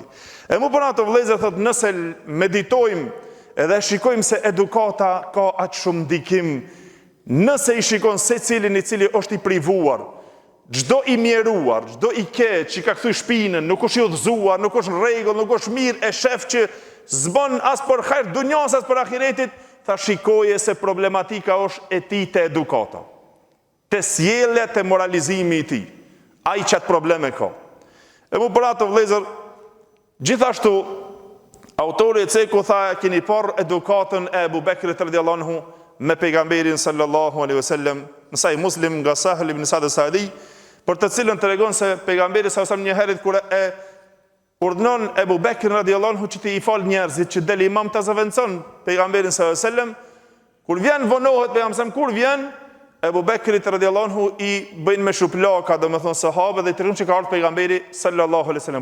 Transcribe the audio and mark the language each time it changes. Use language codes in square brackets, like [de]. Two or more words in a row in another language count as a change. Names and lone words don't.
[sq] E mu për ato vëllezër thotë nëse meditojmë edhe shikojmë se edukata ka atë shumë ndikim Nëse i shikon se cilin i cili është i privuar, çdo i mjeruar, çdo i keq që ka kthy shpinën, nuk është i udhëzuar, nuk është në rregull, nuk është mirë, e shef që s'bën as për hajr dunjas as për ahiretit, tha shikoje se problematika është e tij te edukata, te sjellja, te moralizimi i tij. Ai çat probleme ka. E mu për ato vëllezër, gjithashtu autori e ceku tha keni parë edukatën e Abu Bekrit [ar] رضي الله عنه [sq] me pejgamberin [ar] صلى الله عليه [sq] wasallam, në Sahih Muslim nga Sahel ibn Sa'd al-Sa'di, për të cilën tregon se pejgamberi [ar] صلى الله عليه وسلم [sq] një herë kur e urdhnon Abu Bekrin [ar] رضي الله عنه [sq] që të i fal njerëzit që del imam ta zaventson pejgamberin [ar] صلى الله عليه وسلم, [sq] kur vjen vonohet pejgamberi kur vjen Abu Bekrit [ar] رضي الله عنه [sq] i bëjnë me shuplaka, domethënë sahabë dhe i tregon që ka ardhur pejgamberi [ar] صلى الله عليه وسلم.